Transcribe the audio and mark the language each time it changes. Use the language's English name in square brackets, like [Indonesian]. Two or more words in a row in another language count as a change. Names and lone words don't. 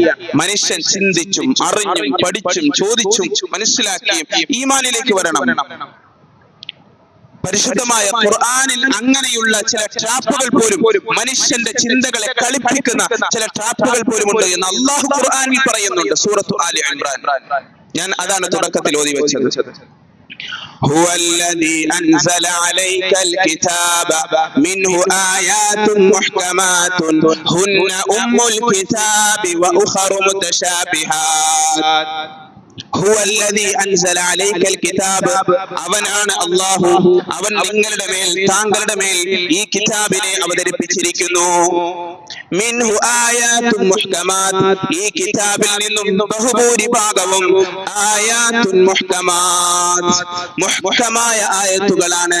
[Malayalam] മനുഷ്യൻ ചിന്തിച്ചും അറിഞ്ഞും പഠിച്ചും ചോദിച്ചും മനസ്സിലാക്കിയും ഈമാനിലേക്ക് വരണം. പരിശുദ്ധമായ ഖുർആനിൽ അങ്ങനെയുള്ള ചില ട്രാപ്പുകൾ പോലും, മനുഷ്യന്റെ ചിന്തകളെ കളിപ്പിക്കുന്ന ചില ട്രാപ്പുകൾ പോലും ഉണ്ട് എന്ന് അല്ലാഹു ഖുർആനിൽ പറയുന്നുണ്ട്. സൂറത്തു ആലി ഇംറാൻ ഞാൻ അതാണ് തുടക്കത്തിൽ ഓതി വെച്ചത്. [Arabic] هو الذي أنزل عليك الكتاب منه آيات محكمات هن أم الكتاب وأخر متشابهات هو الذي أنزل عليك الكتاب [Malayalam] അവനാണ് അല്ലാഹു അവൻ നിങ്ങളുടെ മേൽ താങ്കളുടെ മേൽ ഈ കിതാബിനെ അവതരിപ്പിച്ചിരിക്കുന്നു. [Arabic] منه آيات محكمات [Malayalam] ഈ കിതാബിൽ നിന്നും ബഹുഭൂരിഭാഗവും [Arabic] آيات محكمات [Malayalam] മുഹ്കമായ ആയത്തുകളാണ്.